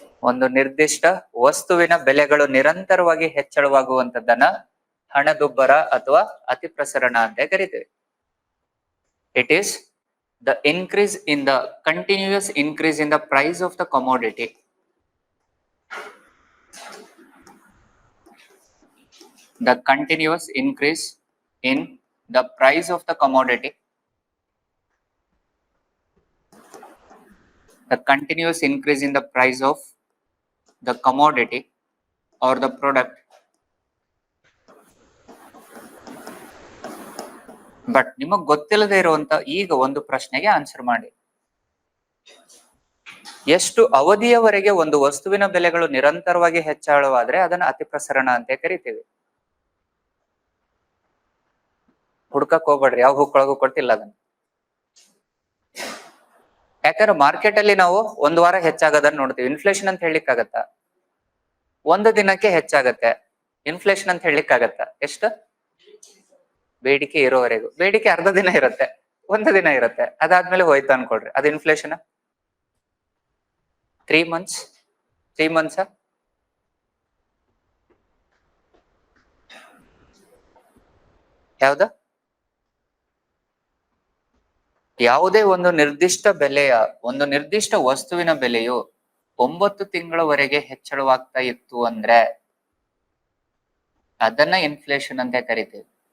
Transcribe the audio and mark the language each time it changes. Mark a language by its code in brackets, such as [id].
[kn] ಒಂದು ನಿರ್ದಿಷ್ಟ ವಸ್ತುವಿನ ಬೆಲೆಗಳು ನಿರಂತರವಾಗಿ ಹೆಚ್ಚಳವಾಗುವಂತದ್ದನ್ನ ಹಣದುಬ್ಬರ ಅಥವಾ ಅತಿ ಪ್ರಸರಣ ಅಂತ ಕರಿತೇವೆ. [en] It is the increase in the continuous increase in the price of the commodity. The continuous increase in the price of the commodity. The continuous increase in the price of the commodity or the product. [kn] But ನಿಮಗ್ ಗೊತ್ತಿಲ್ಲದೆ ಇರುವಂತ ಈಗ ಒಂದು ಪ್ರಶ್ನೆಗೆ answer ಮಾಡಿ. ಎಷ್ಟು ಅವಧಿಯವರೆಗೆ ಒಂದು ವಸ್ತುವಿನ ಬೆಲೆಗಳು ನಿರಂತರವಾಗಿ ಹೆಚ್ಚಳವಾದ್ರೆ ಅದನ್ನ ಅತಿ ಪ್ರಸರಣ ಅಂತ ಕರಿತೀವಿ. ಹುಡ್ಕಕ್ ಹೋಗ್ಬೇಡ್ರಿ, ಯಾವ ಬುಕ್ಕೊಳಗೂ ಕೊಟ್ಟಿಲ್ಲ ಅದನ್ನ. ಯಾಕಂದ್ರೆ ಮಾರ್ಕೆಟ್ ಅಲ್ಲಿ ನಾವು ಒಂದ್ ವಾರ ಹೆಚ್ಚಾಗದನ್ನ ನೋಡ್ತೀವಿ. ಇನ್ಫ್ಲೇಷನ್ ಅಂತ ಹೇಳಲಿಕ್ಕಾಗತ್ತ? ಒಂದು ದಿನಕ್ಕೆ ಹೆಚ್ಚಾಗತ್ತೆ. ಇನ್ಫ್ಲೇಷನ್ ಅಂತ ಹೇಳಲಿಕ್ಕಾಗತ್ತ? ಎಷ್ಟು? ಬೇಡಿಕೆ ಇರೋವರೆಗೂ. ಬೇಡಿಕೆ ಅರ್ಧ ದಿನ ಇರುತ್ತೆ, ಒಂದು ದಿನ ಇರುತ್ತೆ, ಅದಾದ್ಮೇಲೆ ಹೋಯ್ತು ಅನ್ಕೊಳ್ರಿ, ಅದು ಇನ್ಫ್ಲೇಷನ್. [en] 3 months 3 months [kn] ಯಾವ್ದ? ಯಾವುದೇ ಒಂದು ನಿರ್ದಿಷ್ಟ ಬೆಲೆಯ, ಒಂದು ನಿರ್ದಿಷ್ಟ ವಸ್ತುವಿನ ಬೆಲೆಯು 9 ತಿಂಗಳವರೆಗೆ ಹೆಚ್ಚಳವಾಗ್ತಾ ಇತ್ತು ಅಂದ್ರೆ ಅದನ್ನ ಇನ್ಫ್ಲೇಷನ್ ಅಂತ ಕರಿತೀವಿ.